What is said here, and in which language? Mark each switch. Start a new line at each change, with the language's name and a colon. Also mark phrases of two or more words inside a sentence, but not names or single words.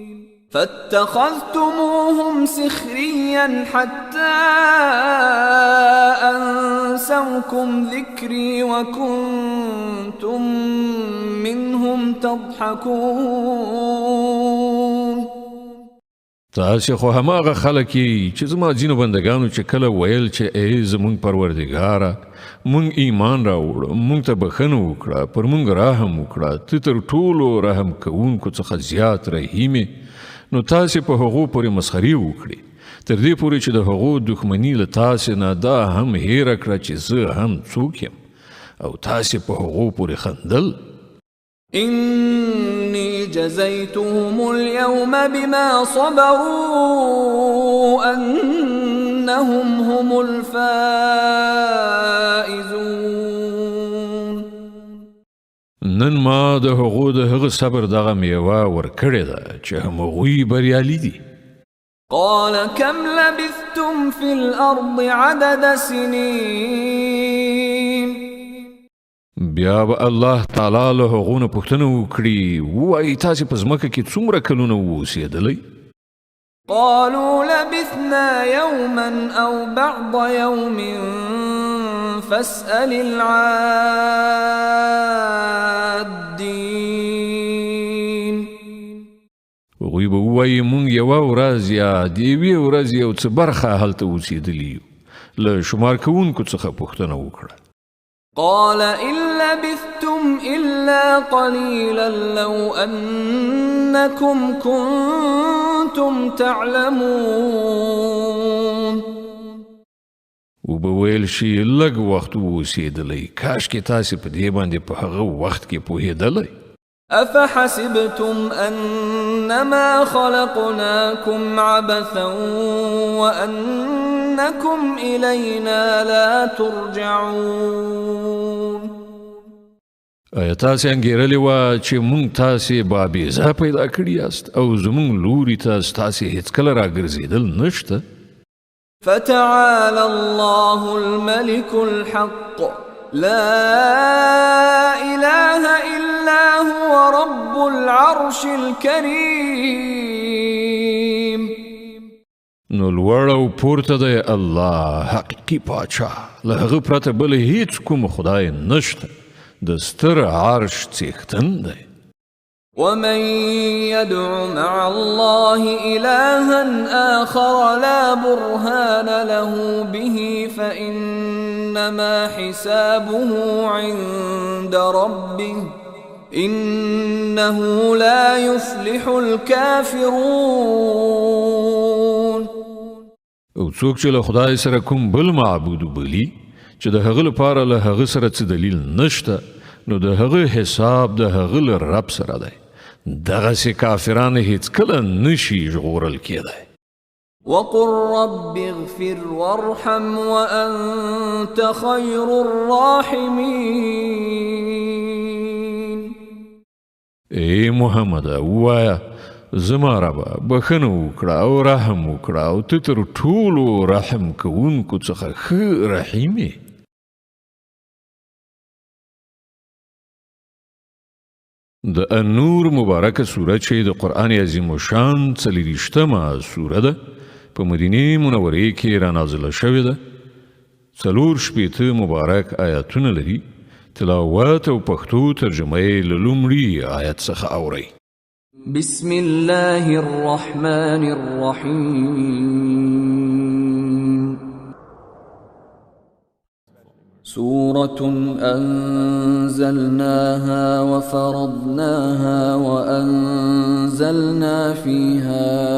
Arabic: فاتخذتموهم سخريا حتى أنسوكم ذكري وكنتم منهم تضحكون.
Pashto: تاسې خو هماغه خلک یې چې زما ځینو بندګانو چې کله ویل چې ای زمونږ پروردګاره مونږ ایمان راوړو مونږ ته بخښنه وکړه پر مونږ رحم وکړه ته تر ټولو رحم کوونکو څخه زیات رحیم یې نو تاسې په هغو پورې مسخري وکړي تر دې پورې چې د هغو دښمني له تاسې نه دا هم هیره کړه چې زه هم څوک یم او تاسې په هغو پورې خندل.
Arabic: إني جزيتهم اليوم بما صبروا أنهم هم الفائزون.
Pashto: نن ما د هغو د هغه صبر دغه میوه ورکړې ده چې هغوی بریالي دي.
Arabic: قال كم لبثتم في الأرض عدد سنين.
Pashto: بیا به الله تعالی له هغو نه پوښتنه وکړي ووایي تاسې په ځمکه کې څومره کلونه واوسېدلی؟
Arabic: قالوا لبثنا يوما أو بعض يوم فاسأل العادين.
Pashto: هغوی به ووایي مونږ یوه ورځ یا د یوې ورځې یو څه برخه هلته اوسېدلي یو له شمار کوونکو څخه پوښتنه وکړه.
Arabic: قال إن لبثتم إلا قليلا لو أنكم كنتم تعلمون.
Pashto: وبویل شي لږ وخت اوسېدلی کاشکې تاسې په دې باندې په هغه وخت کې پوهېدلی.
Arabic: أفحسبتم أنما خلقناكم عبثا وأنكم إلينا لا ترجعون.
Pashto: آیا تاسې انګېرلې وه چې مونږ تاسې بابیزه پیدا کړي یاست او زمونږ لوري ته ستاسې هېڅکله راګرځېدل نشته؟
Arabic: فتعالى الله الملك الحق لا إله إلا هو رب العرش الكريم.
Pashto: نو لوړ او پورته دی الله حقیقي پاچا له هغه پرته بل هیڅ کوم خدای نشته د ستر عرش څښتن دی.
Arabic: ومن يدع مع الله إلها آخر لا برهان له به فإنما حسابه عند ربه إنه لا يفلح الكافرون.
Pashto: او څوک چې له خدای سره کوم بل معبود وبلي چې د هغه لپاره له هغه سره څه دلیل نشته نو د هغه حساب د هغه له رب سره دی. دغسې کافران هیڅکله نشي ژغورل کېدی.
Arabic: وقل رب اغفر وارحم وأنت خير الراحمين.
Pashto: ای محمد ووایه زما ربه بخښنه وکړه او رحم وکړه او ته تر ټولو رحم کوونکو څخه ښه رحیم یې. د النور مبارکه سوره چې د قرآن عظیم شان 40مه سوره ده په مدینه منورې کې را نازله شوې ده. 4 مبارک آیاتونه لري. تلاوت او پښتو ترجمه یې له لومړي آیت څخه اورئ.
Arabic: بسم الله الرحمن الرحيم سورة أنزلناها وفرضناها وأنزلنا فيها